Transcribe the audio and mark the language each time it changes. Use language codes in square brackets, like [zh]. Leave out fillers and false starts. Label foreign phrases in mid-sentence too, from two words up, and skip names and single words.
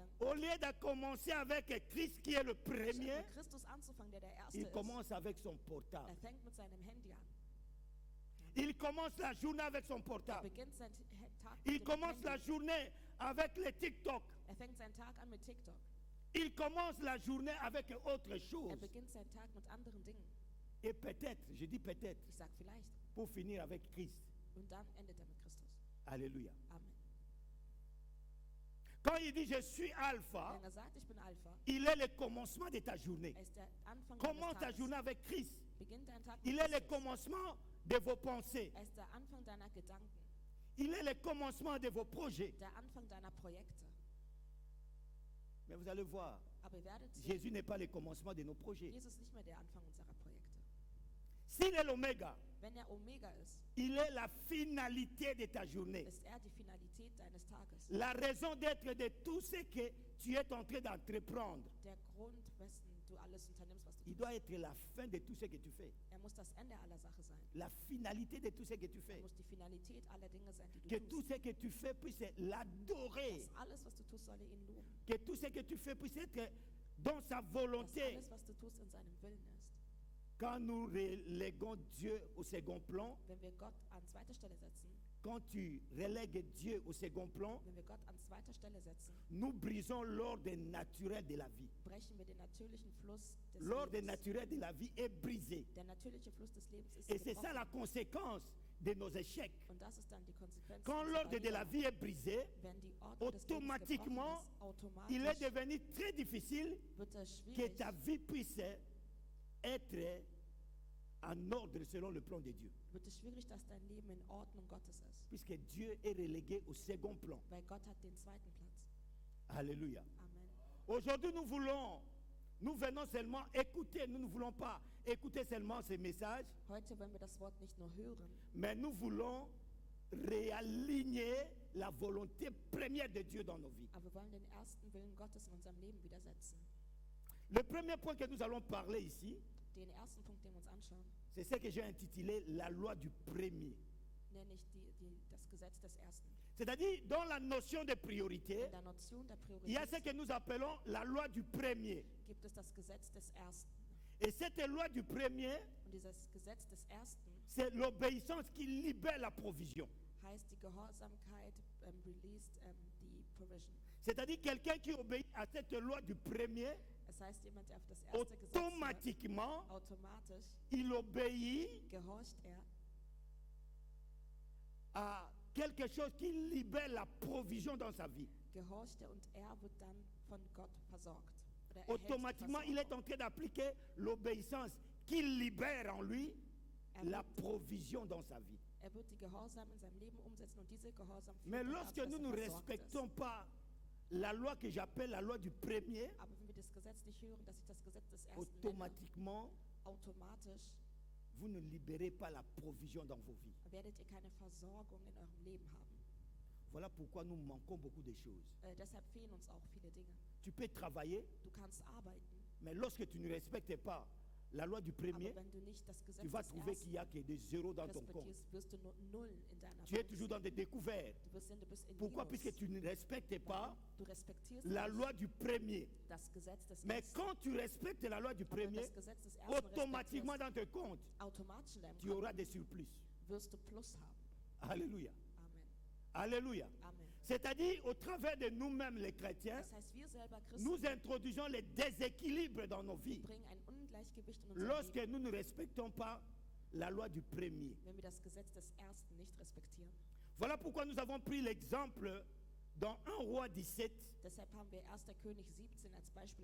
[fr] au lieu de commencer avec Christ qui est le [de] Statt [fr] premier, [de] mit Christus anzufangen, der der Erste [fr] il [de] ist. [fr] commence avec son portable. [de] Er fängt mit seinem Handy an. [fr] Il commence la journée avec son [de] Er [fr] portable. [de] beginnt seinen Tag [fr] Il [de] mit dem [fr] commence la [de] Handy. [fr] journée avec le TikTok. [de] Er fängt seinen Tag an mit TikTok. [fr] Il commence la journée avec autre [de] Er [fr] chose. [de] beginnt seinen Tag mit anderen Dingen. [fr] Et peut-être, je dis peut-être, [de] Ich sage vielleicht. [fr] pour finir avec Christ. [de] Und dann endet er mit Christus. [fr] Alléluia. Amen. Quand il dit je suis alpha, [de] Wenn er sagt, ich bin Alpha, [fr] il est le commencement de ta journée. [de] er ist der Anfang [fr] Commence [de] deines [fr] ta [de] Tages. [fr] journée avec Christ. [de] Beginn deinen Tag mit [fr] Il est le [de] Christus. [fr] commencement de vos pensées. [de] Er ist der Anfang deiner Gedanken. [fr] Il est le commencement de vos projets. [de] Der Anfang deiner Projekte. [fr] Mais vous allez voir, [de] Aber ihr werdet sehen, [fr] Jésus n'est pas le commencement de nos projets. [de] Jesus ist nicht mehr der Anfang unserer Projekte. [fr] S'il est l'oméga, [de] Wenn er Omega ist, [fr] il est la finalité de ta journée. [de] ist er die Finalität deines Tages. [fr] La raison d'être de tout ce que tu es en train d'entreprendre. [de] Der Grund, wessen du alles unternimmst, was du [fr] Il [de] tust. [fr] doit être la fin de tout ce que tu fais. [de] Er muss das Ende aller Sache sein. [fr] La finalité de tout ce que tu [de] Er [fr] fais. [de] muss die Finalität aller Dinge sein, die [fr] Que [de] du [fr] tout [de] tust. [fr] ce que tu fais puisse l'adorer. [de] Dass alles, was du tust, solle ihn loben. [fr] Que tout ce que tu fais puisse être dans sa [de] Dass [fr] volonté. [de] alles, was du tust, in seinem Willen ist. [fr] Quand nous reléguons Dieu au second plan, [de] Wenn wir Gott an zweiter Stelle setzen, [fr] quand tu relègues Dieu au second plan, [de] wenn wir Gott an zweiter Stelle setzen, [fr] nous brisons l'ordre naturel de la vie. [de] brechen wir den natürlichen Fluss des [fr] L'ordre [de] Lebens. [fr] naturel de la vie est brisé. [de] Der natürliche Fluss des Lebens ist [fr] Et c'est ça la [de] gebrochen. [fr] conséquence de nos échecs. [de] Und das ist dann die Konsequenz. [fr] Quand [de] unserer [fr] l'ordre de la [de] Niederlage. [fr] vie est brisé, [de] Wenn die Ordnung des Lebens [fr] automatiquement, [de] gebrochen ist, [fr] il est [de] automatisch [fr] devenu très difficile [de] wird es [fr] que [de] schwierig, [fr] ta vie puisse être en ordre selon le plan de Dieu. [de] wird es schwierig, dass dein Leben in Ordnung Gottes ist. [fr] Puisque Dieu est relégué au second plan. [de] Weil Gott hat den zweiten Platz. [fr] Alléluia. Amen. Aujourd'hui, nous venons seulement écouter, nous ne voulons pas écouter seulement ces messages, [de] Heute wollen wir das Wort nicht nur hören, [fr] mais nous voulons réaligner la volonté première de Dieu dans nos vies. [de] aber wir wollen den ersten Willen Gottes in unserem Leben widersetzen. [fr] Le premier point que nous allons parler ici, [de] Den ersten Punkt, den wir uns anschauen, [fr] c'est ce que j'ai intitulé la loi du premier. [de] nenne ich das Gesetz des Ersten. [fr] C'est-à-dire, dans la notion de priorité, [de] In der Notion der [fr] il y a ce [de] Priorität [fr] que nous appelons la loi du premier. [de] gibt es das Gesetz des Ersten. [fr] Et cette loi du premier, [de] Und dieses Gesetz des Ersten [fr] c'est l'obéissance qui libère la provision. [de] heißt die Gehorsamkeit, released die Provision. [fr] C'est-à-dire, quelqu'un qui obéit à cette loi du premier, [de] Es heißt, jemand, der auf das erste Gesetz hört, [fr] automatiquement, [de] automatisch [fr] il obéit [de] gehorcht er [fr] à quelque chose qui libère la provision dans sa vie. [de] gehorcht er und er wird dann von Gott versorgt. Oder erhält [fr] Automatiquement, il est [de] Versorgung. [fr] en train d'appliquer l'obéissance qui libère en lui [de] Er [fr] la [de] wird, [fr] provision dans sa vie. [de] Er wird die Gehorsam in seinem Leben umsetzen und diese Gehorsam führt [fr] Mais [de] dann [fr] lorsque [de] dazu, [fr] nous [de] dass [fr] ne [de] er versorgt ist. [fr] respectons pas la loi que j'appelle la loi du premier, [de] Aber wenn wir das Gesetz nicht hören, dass ich das Gesetz des Ersten nenne, [fr] automatiquement, [de] automatisch [fr] vous ne libérez pas la provision dans vos vies. [de] werdet ihr keine Versorgung in eurem Leben haben. [fr] Voilà pourquoi nous manquons beaucoup de choses. [de] Deshalb fehlen uns auch viele Dinge. [fr] Tu peux travailler, [de] Du kannst arbeiten, [fr] mais lorsque tu ne respectes pas la loi du premier, [de] aber wenn du nicht das Gesetz [fr] tu vas [de] des [fr] trouver qu'il [de] Ersten [fr] n'y a que des zéros dans ton compte. [de] respektierst, wirst du nur Nullen in deiner [fr] Tu es [de] Bank [fr] toujours [de] sehen. [fr] dans des découvertes. [de] Du bist in [fr] Pourquoi? [de] Minus. [fr] Puisque tu ne respectes pas [de] Du respektierst [fr] la [de] nicht [fr] loi du premier. [de] das Gesetz des [fr] Mais [de] Ersten. [fr] quand tu respectes la loi du [de] Aber wenn [fr] premier, [de] das Gesetz des Ersten [fr] automatiquement [de] respektierst, [fr] dans tes comptes, [de] automatisch in deinem [fr] tu auras [de] Konto [fr] des surplus. [de] wirst du Plus haben. [fr] Alléluia. Amen. Alléluia. Amen. C'est-à-dire, au travers de nous-mêmes, les chrétiens, [de] Das heißt, wir selber Christen [fr] nous introduisons les déséquilibres dans nos vies [de] bringen ein Ungleichgewicht in unser [fr] lorsque [de] Leben, [fr] nous ne respectons pas la loi du premier. [de] wenn wir das Gesetz des Ersten nicht respektieren. [fr] Voilà pourquoi nous avons pris l'exemple dans 1 Roi 17, [de] Deshalb haben wir 1. König 17 als Beispiel